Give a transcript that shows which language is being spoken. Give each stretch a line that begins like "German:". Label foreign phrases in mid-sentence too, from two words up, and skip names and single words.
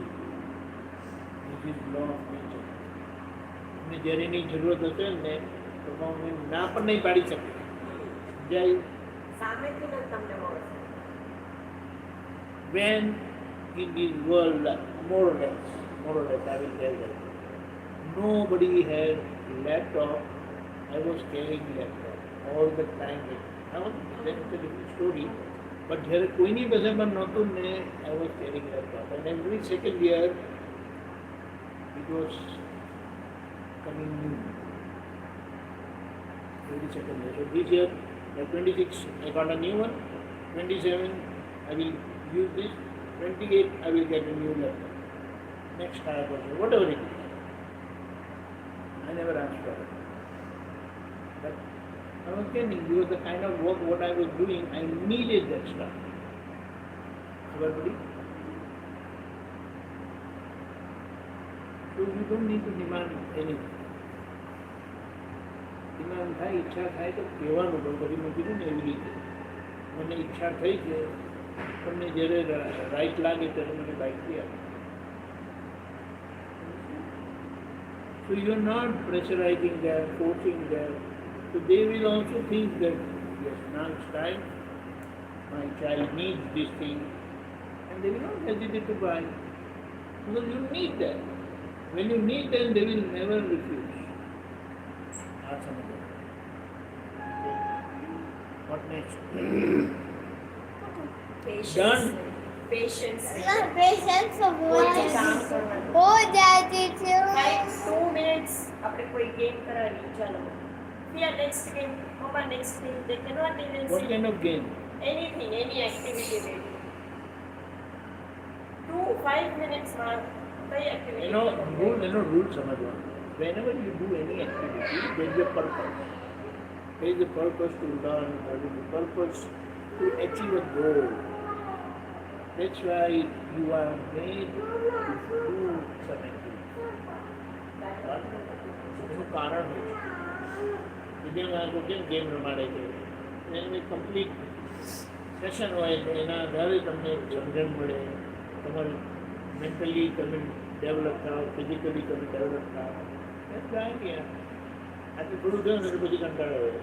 English: This is law of nature.
Gujarati: તમને જ્યારે એની જરૂરત હશે ને તો હું ના પણ નહીં પાડી શકે જય સામેથી જ તમને મળશે
English: when in this world, more or less, I will tell that nobody had laptop. I was carrying laptop all the time. I was that's a different story.
Gujarati: But જ્યારે કોઈની પાસે પણ નહોતું ને
English: I was carrying laptop. And every second year it was coming new. Every second year. So this year, by 26, I got a new one. 27, I will use this. 28, I will get a new laptop. Next time, whatever it is. I never asked for it. But I was telling you the kind of work what I was doing, I needed that stuff. Everybody? So you don't need to demand anything.
Gujarati: ડિમાન્ડ થાય ઈચ્છા થાય તો કહેવાનું પણ પછી મેં કીધું ને એવી રીતે મને ઈચ્છા થઈ છે તમને જ્યારે રાઈટ લાગે ત્યારે મને બાઇકથી આપો
English: So you are not pressurizing them, forcing them. So they will also think that yes, now it's time. My child needs this thing, and they will not hesitate to buy because you need that. When you need them, they will never refuse. Ask somebody. Okay. What next? Done. પેશન્સ પેશન્સ
Gujarati: કામ કરવાનું હો જાતી છે 2 minutes આપણે કોઈ ગેમ કરાવી ચાલો
English: Yeah, next game. Mama, next game. They cannot even What say kind of game? anything, any activity they do.
Gujarati: 5 minutes માં કઈ activity Rule સમજવાનું.
English: Whenever you do any activity, there is a purpose. There is a purpose to learn, there is a purpose to achieve a goal. That's why you are made to do some activity.
Gujarati: એનું કારણ હોય છે. વિદ્યાર્થી લોકો કેમ ગેમ રમાડે છે એની
English: complete session
Gujarati: હોય તો એના આધારે તમને સમજણ મળે તમારે મેન્ટલી તમે ડેવલપ થાવ ફિઝિકલી તમે ડેવલપ થાવ એ થાય કે આટલું થોડું થયું ને તો પછી કંટાળો હોય